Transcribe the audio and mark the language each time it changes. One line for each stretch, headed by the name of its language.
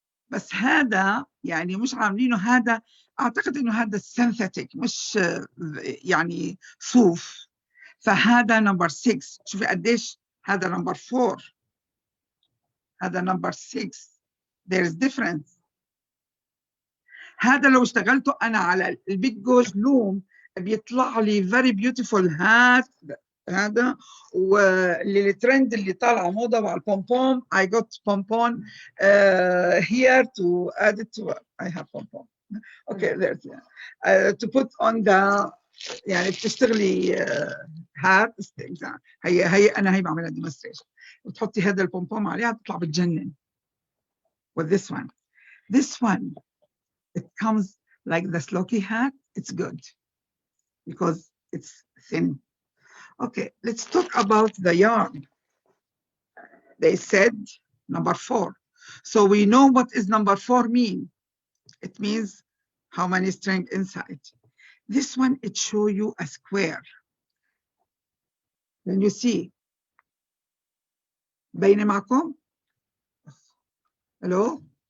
Arabic: بس هذا يعني مش عاملينه، هذا أعتقد إنه هذا synthetic مش يعني صوف، فهذا number 6. شوفي قديش هذا number 4، هذا number 6.
English: There is difference.
Arabic: هذا لو اشتغلته أنا على البيج جوج لوم بيطلع لي
English: very beautiful
Arabic: هذا. واللي الترند اللي طالعه موضه مع البومبوم،
English: I got pompon here to add it to. I have pompon. Okay, there's to put on the
Arabic: يعني بتشتغلي هات هي انا هي بعملها demonstration، وتحطي هذا البومبوم عليها تطلع بتجنن.
English: with this one. This one, it comes like the sloky hat. It's good because it's thin. Okay, let's talk about the yarn. They said number 4. So we know what is number 4 mean. It means how many strings inside. This one, it show you a square. Can you see?
Arabic: باينة معكم؟
English: Hello?